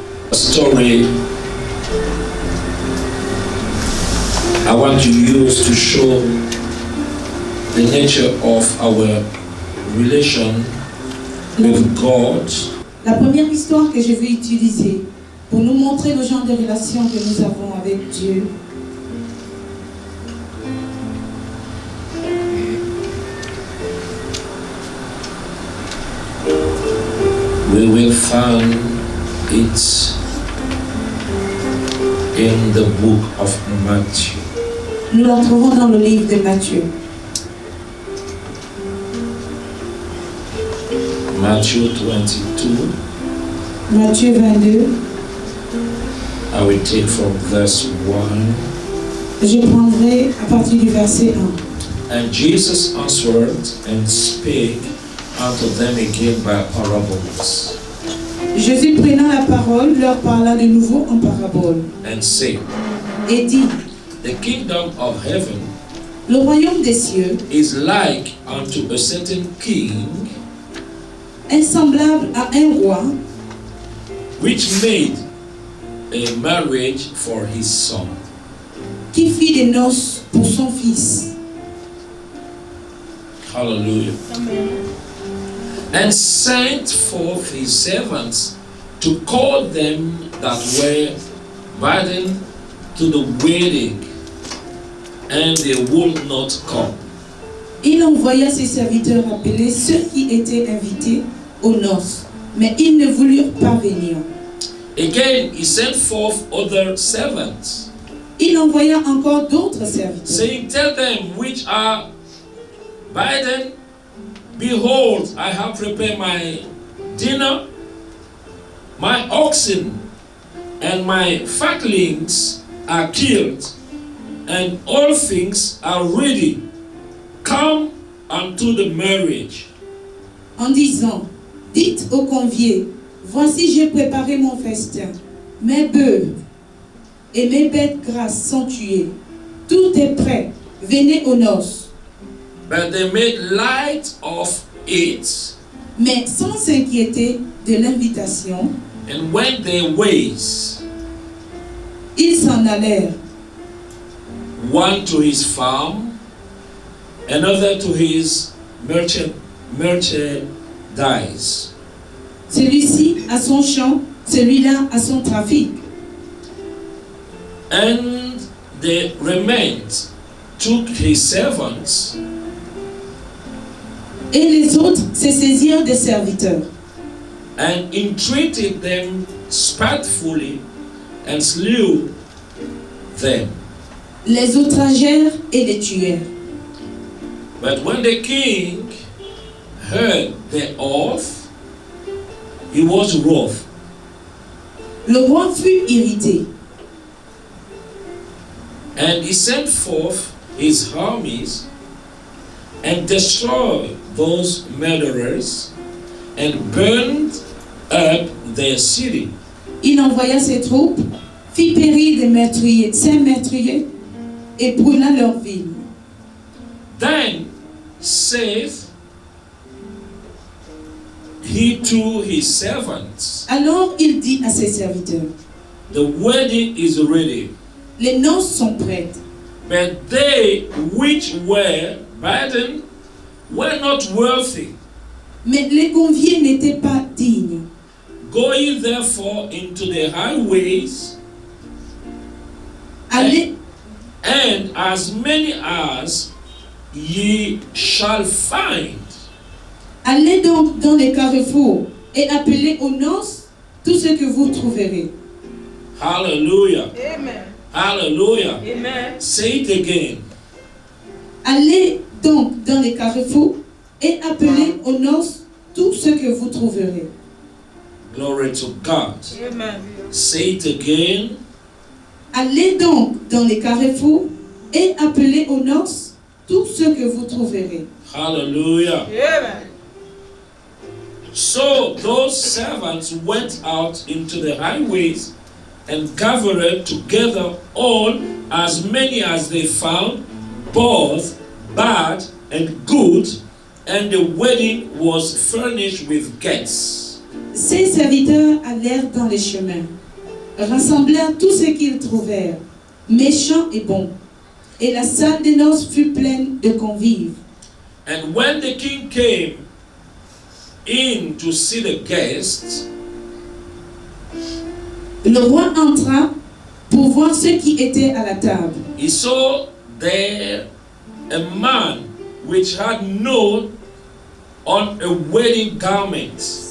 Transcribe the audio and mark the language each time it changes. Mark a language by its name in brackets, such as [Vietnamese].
[English] A story I want to use to show the nature of our relation with God. [French] La première histoire que je vais utiliser pour nous montrer le genre de relation que nous avons avec Dieu. [English] We will find it in the book of Matthew. [French] Nous la trouvons dans le livre de Matthieu. [English] Matthew 22. [French] Matthieu 22. [English] I will take from verse 1. [French] Je prendrai à partir du verset 1. [English] And Jesus answered and spake unto them again by parables, [French] Jésus prenant la parole leur parla de nouveau en parabole [English] and said, [French] et dit, [English] The kingdom of heaven [French] le royaume des cieux [English] is like unto a certain king [French] est semblable à un roi [English] which made a marriage for his son. [French] qui fit des noces pour son fils. [English] Hallelujah. And sent forth his servants to call them that were bidden to the wedding, and they would not come. [French] Il envoya ses serviteurs appeler ceux qui étaient invités aux noces, mais ils ne voulurent pas venir. [English] Again, he sent forth other servants, [French] Il envoya encore d'autres serviteurs, [English] saying, Tell them which are bidden, behold, I have prepared my dinner, my oxen and my fatlings are killed, and all things are ready. Come unto the marriage. [French] en disant, dites aux conviés, voici j'ai préparé mon festin, mes bœufs et mes bêtes grasses sont tuées, tout est prêt, venez aux noces. [English] But they made light of it, [French] Mais sans s'inquiéter de l'invitation, [English] and went their ways, [French] ils s'en allèrent, [English] one to his farm, another to his merchandise. [French] celui-ci à son champ, celui-là à son trafic. [English] And the remained took his servants [French] Et les autres se saisirent des serviteurs [English] and entreated them spitefully and slew them. [French] les outragèrent et les tuèrent. [English] But when the king heard the oath, he was wroth, [French] Le roi fut irrité [English] and he sent forth his armies and destroyed those murderers and burned up their city. [French] Il envoya ses troupes, fit périr des meurtriers, 5 meurtriers, et brûla leur ville. [English] Then saith he to his servants, [French] Alors il dit à ses serviteurs, [English] The wedding is ready, [French] les noces sont prêtes, [English] but they which were bidden were not worthy. [French] mais les conviés n'étaient pas dignes. [English] Go ye therefore into the highways, [French] Allez, [English] and as many as ye shall find, [French] allez donc dans les carrefours et appelez aux noces tout ce que vous trouverez. [English] hallelujah, [French] Amen. [English] hallelujah. [French] Amen. [English] Say it again. [French] Allez donc dans les carrefours et appelez aux noces tout ce que vous trouverez. [English] Glory to God. [French] Amen. [English] Say it again. [French] Allez donc dans les carrefours et appelez aux noces tout ce que vous trouverez. [English] Hallelujah. [French] Amen. [English] So those servants went out into the highways and gathered together all as many as they found, both bad and good, and the wedding was furnished with guests. [French] Ces serviteurs allèrent dans les chemins, rassemblèrent tout ce qu'ils trouvèrent, méchants et bons, et la salle des noces fut pleine de convives. [English] And when the king came in to see the guests, [French] Le roi entra pour voir ceux qui étaient à la table. [English] he saw there a man which had no on a wedding garment.